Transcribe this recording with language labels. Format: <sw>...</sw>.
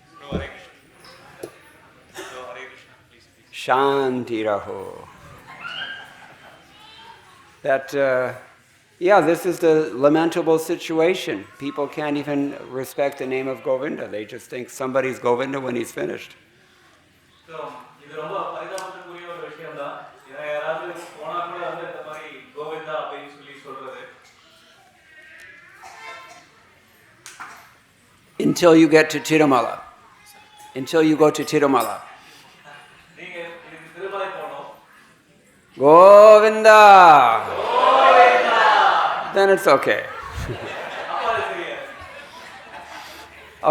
<en>So Hare Krishna. So Hare Krishna, please. Shanti Raho. That, this is the lamentable situation. People can't even respect the name of Govinda. They just think somebody's Govinda when he's finished.</en> <ta>So இது ரொம்ப பரிதாபத்துக்குரிய ஒரு விஷயம் தான். யாராவது போனா கூட வந்து இந்த மாதிரி கோவிந்தா அப்படின்னு சொல்றது.</ta> <en>Until you get to Tirumala. Until you go to Tirumala.</en> <ta>நீங்க இதுக்கு திருமலை போகணும்.</ta> <en>Govinda! Then it's okay.</en> <ta>அப்ப அது சரியா.</ta>